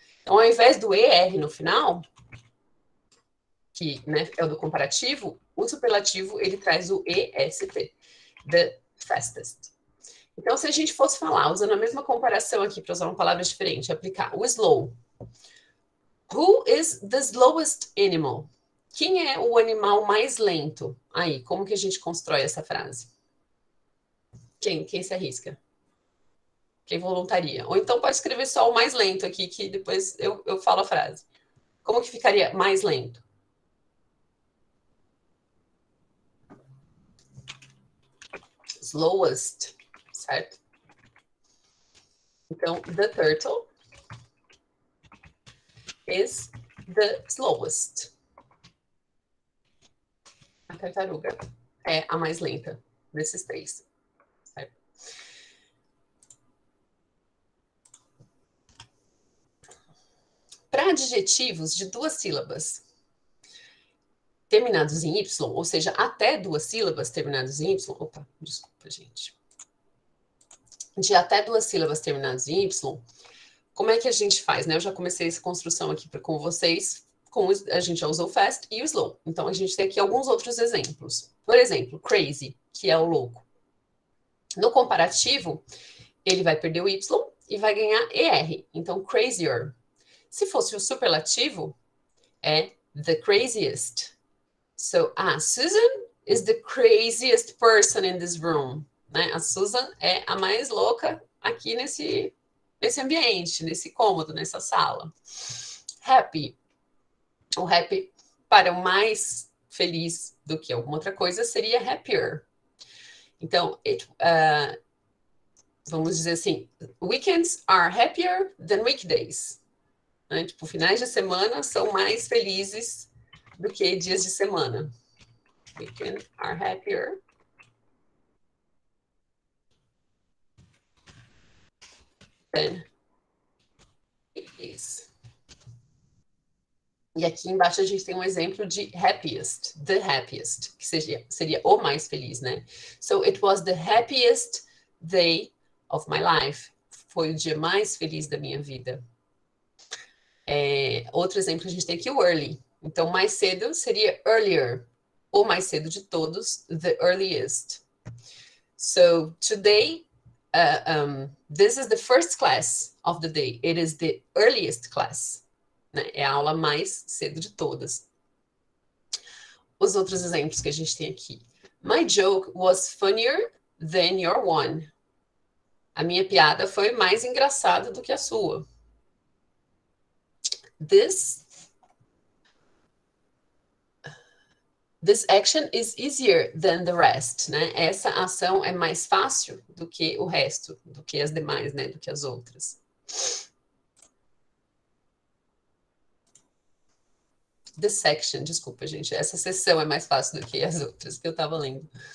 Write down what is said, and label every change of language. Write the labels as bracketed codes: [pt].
[pt] Então, ao invés do ER no final, que né, é o do comparativo, o superlativo ele traz o EST, the fastest. Então, se a gente fosse falar, usando a mesma comparação aqui, para usar uma palavra diferente, aplicar o slow. [en] Who is the slowest animal? [pt] Quem é o animal mais lento? Aí, como que a gente constrói essa frase? Quem se arrisca? Quem voluntaria? Ou então pode escrever só o mais lento aqui, que depois eu falo a frase. Como que ficaria mais lento? Slowest, certo? Então, [en] the turtle is the slowest. [pt] A tartaruga é a mais lenta desses três, certo? Para adjetivos de 2 sílabas terminados em Y, ou seja, até 2 sílabas terminadas em Y, opa, desculpa, gente. De até 2 sílabas terminadas em Y, como é que a gente faz, né? Eu já comecei essa construção aqui com vocês, a gente já usou o fast e o slow. Então, a gente tem aqui alguns outros exemplos. Por exemplo, crazy, que é o louco. No comparativo, ele vai perder o Y e vai ganhar ER. Então, crazier. Se fosse o superlativo, é the craziest. [en] So, Susan is the craziest person in this room. [pt] Né? A Susan é a mais louca aqui nesse ambiente, nesse cômodo, nessa sala. Happy. O happy, para o mais feliz do que alguma outra coisa, seria happier. Então, vamos dizer assim, [en] weekends are happier than weekdays. [pt] Né? Tipo, finais de semana são mais felizes do que dias de semana. [en] Weekends are happier than weekdays. [pt] E aqui embaixo a gente tem um exemplo de happiest, the happiest, que seria o mais feliz, né? [en] So, it was the happiest day of my life. [pt] Foi o dia mais feliz da minha vida. Outro exemplo a gente tem aqui o early. Então, mais cedo seria earlier. O mais cedo de todos, the earliest. [en] So, today, this is the first class of the day. It is the earliest class. [pt] Né? É a aula mais cedo de todas. Os outros exemplos que a gente tem aqui. [en] My joke was funnier than your one. [pt] A minha piada foi mais engraçada do que a sua. [en] This action is easier than the rest, [pt] né? Essa ação é mais fácil do que o resto, do que as demais, né? Do que as outras. [en] This section, [pt] desculpa, gente. Essa seção é mais fácil do que as outras que eu estava lendo.